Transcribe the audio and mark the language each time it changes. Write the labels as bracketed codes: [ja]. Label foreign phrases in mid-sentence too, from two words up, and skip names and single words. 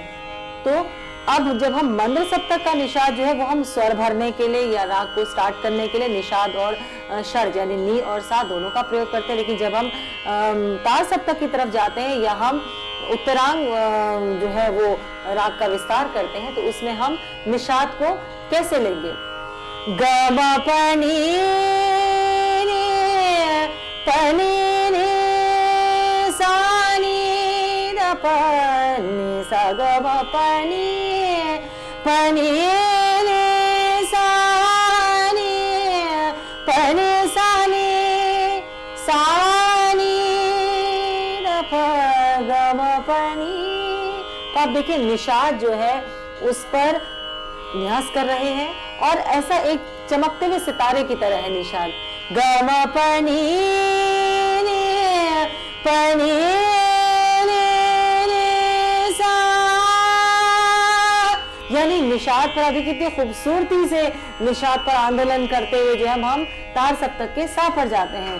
[hi] तो अब जब हम मंद्र सप्तक का निषाद जो है वो हम स्वर भरने के लिए या राग को स्टार्ट करने के लिए निषाद और षड्ज यानी नी और सा दोनों का प्रयोग करते हैं। लेकिन जब हम तार सप्तक की तरफ जाते हैं या हम उत्तरांग जो है वो राग का विस्तार करते हैं तो उसमें हम निषाद को कैसे लेंगे? ग म प नी प नी सा नी द प नी सा ग म प नी सा नी प नी सा नी सा नी द प ग म प नी। तो आप देखिए निषाद जो है उस पर न्यास कर रहे हैं और ऐसा एक चमकते हुए सितारे की तरह है निषाद। ग म प नी सा, यानी निषाद पर अभी कितनी खूबसूरती से निषाद पर आंदोलन करते हुए जो हम तार सप्तक के सा पर जाते हैं।